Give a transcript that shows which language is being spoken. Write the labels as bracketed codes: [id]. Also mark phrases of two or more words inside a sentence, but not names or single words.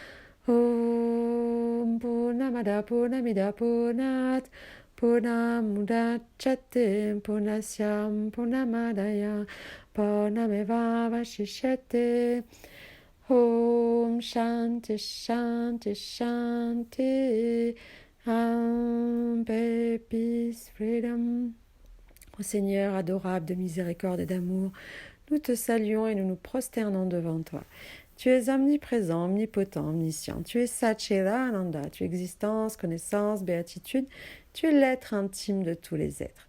[sa] ॐ पूर्णमद पूर्णमिद पूर्णात् पूर्णमुदच्यते पूर्णस्यम् पूर्णमादाय पूर्णमेव वशिष्यते ॐ शान्ति शान्ति शान्ति Shanti Paix, [en] peace, freedom. [fr] Ô Seigneur adorable de miséricorde et d'amour, nous te saluons et nous nous prosternons devant toi. Tu es omniprésent, omnipotent, omniscient. Tu es Satchela Ananda. Tu es existence, connaissance, béatitude. Tu es l'être intime de tous les êtres.